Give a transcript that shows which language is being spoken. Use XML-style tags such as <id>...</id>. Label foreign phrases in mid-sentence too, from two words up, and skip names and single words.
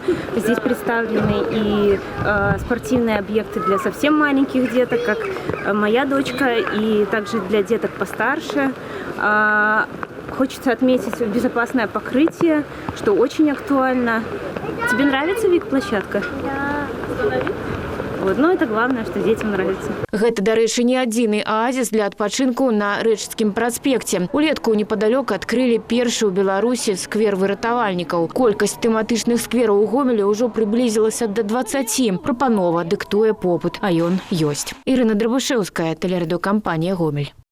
<ru>Здесь представлены и спортивные объекты для совсем маленьких деток, как моя дочка, и также для деток постарше. Хочется отметить безопасное покрытие, что очень актуально. Тебе нравится, Вик, площадка? Да. Но это главное, что детям нравится.</ru> <be>Гэта, дарэчы, не адзіны аазіс для адпачынку на Рэчыцкім праспекце. Улетку непадалёк адкрылі першы ў Беларусі сквер выратавальнікаў. Колькасць тэматычных сквераў у Гомелі ўжо прыблізілася да 20. Прапанова дыктуе попыт, а ён ёсць. Ірына Драбышэўская, тэлерадыёкампанія «Гомель».</be>